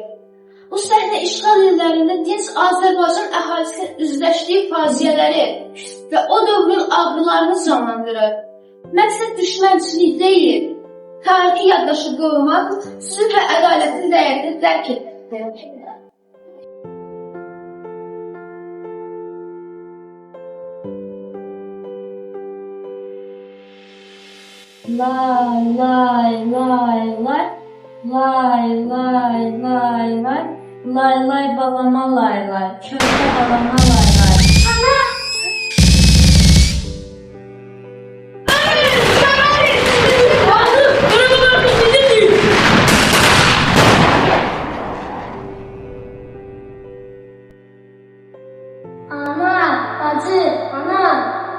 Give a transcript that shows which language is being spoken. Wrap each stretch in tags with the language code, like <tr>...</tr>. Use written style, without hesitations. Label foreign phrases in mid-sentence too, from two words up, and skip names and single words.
<az>Bu səhnə işğal illərində dinc Azərbaycan əhalisinin üzləşdiyi faciələri və o dövrün ağrılarını canlandırır. Məqsəd düşmənçilik deyil, tarixi yaddaşı qorumaq, sülh və ədalətin dəyərini dərk etməkdir. Lay lay lay lay, lay lay lay lay, lay lay balama lay lay, körpə balama lay lay. Ana! Ana, bacı, ana!</az>